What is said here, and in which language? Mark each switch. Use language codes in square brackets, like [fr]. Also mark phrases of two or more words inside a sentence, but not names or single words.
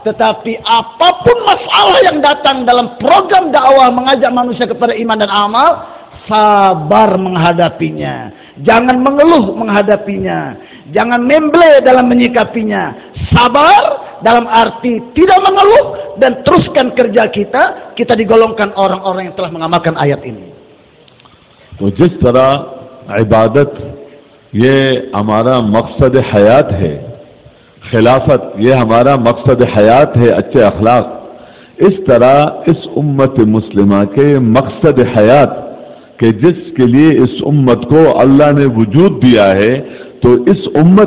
[id] Tetapi apapun masalah yang datang dalam program dakwah mengajak manusia kepada iman dan amal, sabar menghadapinya, jangan mengeluh menghadapinya, jangan memble dalam menyikapinya. Sabar dalam arti tidak mengeluh dan teruskan kerja kita. Kita digolongkan orang-orang yang telah mengamalkan ayat ini. [ur] تو جس طرح عبادت یہ ہمارا مقصد حیات ہے، خلافت یہ ہمارا مقصد حیات ہے، اچھے اخلاق، اس طرح اس امت مسلمہ کے مقصد حیات کے جس کے لیے اس امت کو اللہ نے وجود دیا ہے، تو اس امت